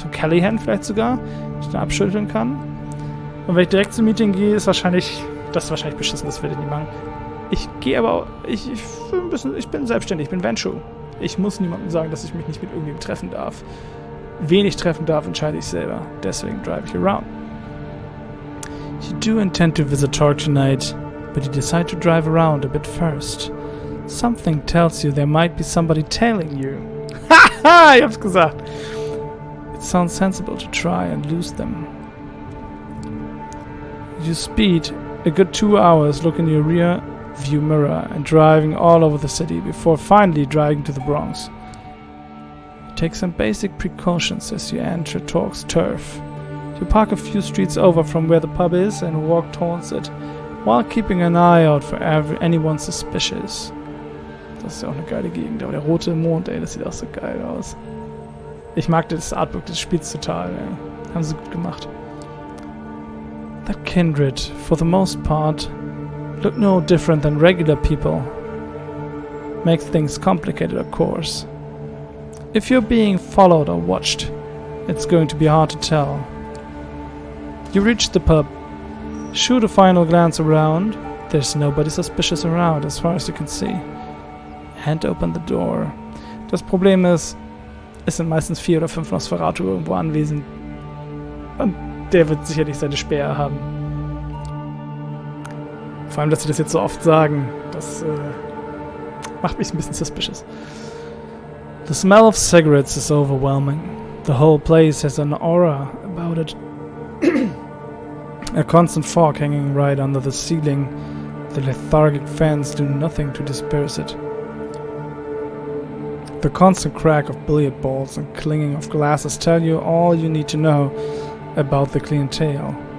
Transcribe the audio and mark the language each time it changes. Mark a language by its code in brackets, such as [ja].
[de] Für Callahan vielleicht sogar, die ich dann abschütteln kann. Und wenn ich direkt zum Meeting gehe, ist wahrscheinlich... Das ist wahrscheinlich beschissen, das werde ich nicht machen. Ich gehe aber... Ich bin selbstständig, ich bin Venshu. Ich muss niemandem sagen, dass ich mich nicht mit irgendjemandem treffen darf. Wen ich treffen darf, entscheide ich selber. Deswegen drive ich around. [en] You do intend to visit Talk tonight, but you decide to drive around a bit first. Something tells you there might be somebody tailing you. Haha, [de] ich hab's gesagt. [en] It sounds sensible to try and lose them. You speed a good 2 hours, look in your rear view mirror and driving all over the city before finally driving to the Bronx. You take some basic precautions as you enter Talk's turf. You park a few streets over from where the pub is and walk towards it, while keeping an eye out for anyone suspicious. [de] Das ist ja auch eine geile Gegend, aber der rote Mond, ey, das sieht auch so geil aus. Ich mag das Artwork des Spiels total, ey. Haben sie gut gemacht. [en] That kindred, for the most part, look no different than regular people. Makes things complicated, of course. If you're being followed or watched, it's going to be hard to tell. You reach the pub, shoot a final glance around. There's nobody suspicious around as far as you can see. Hand open the door. [de] Das Problem ist, es sind meistens 4 oder 5 Nosferatu irgendwo anwesend. Und der wird sicherlich seine Späher haben. Vor allem, dass sie das jetzt so oft sagen, das macht mich ein bisschen suspicious. [en] The smell of cigarettes is overwhelming. The whole place has an aura about it. A constant fog hanging right under the ceiling. The lethargic fans do nothing to disperse it. The constant crack of billiard balls and clinging of glasses tell you all you need to know about the clientele.